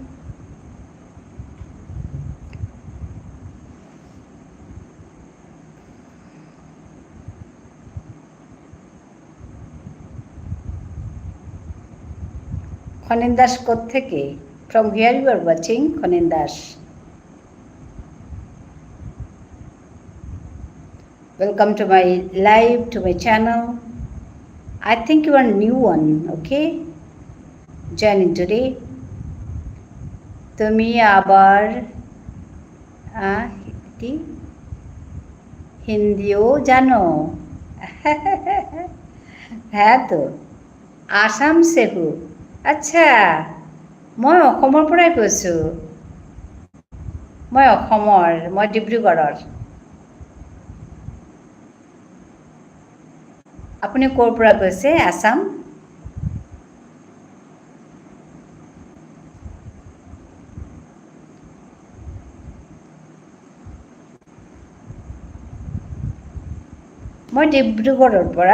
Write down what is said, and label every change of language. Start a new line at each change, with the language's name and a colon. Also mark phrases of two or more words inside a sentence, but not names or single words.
Bangla: খনেন দাস কোত্থেকে?
English: from here you are watching খনেন দাস। Welcome to my live, to my channel. I think you are new one, okay? Joining today.
Bangla: তুমি আবার হিন্দিও জানো? হ্যাঁ তো, আসাম
Hindi: से हूँ।
Bangla: আচ্ছা,
Assamese: মই অসমৰ পৰাই কৈছোঁ। মই ডিব্ৰুগড়ৰ। আপুনি ক'ৰ পৰা কৈছে? আছাম? মই ডিব্ৰুগড়ৰ পৰা।